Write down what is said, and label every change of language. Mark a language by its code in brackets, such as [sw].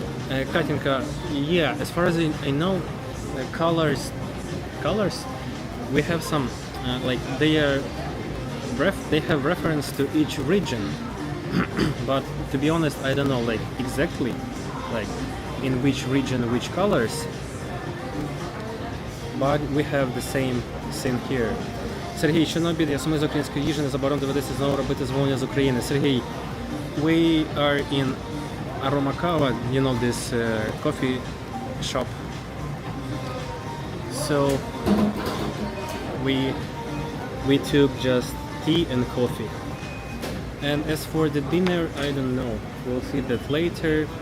[en] Katinka, yeah, as far as I know, colors, we have some, like they have reference to each region, but to be honest, I don't know, like exactly, like in which region, which colors, but we have the same thing here. [uk] Сергій, що на обід? Я саме з української їжі, незабаром доведеться знову робити замовлення з України. [en] Сергій, we are in Aromakawa, you know, this coffee shop. So we took just tea and coffee. And as for the dinner, I don't know. We'll see that later.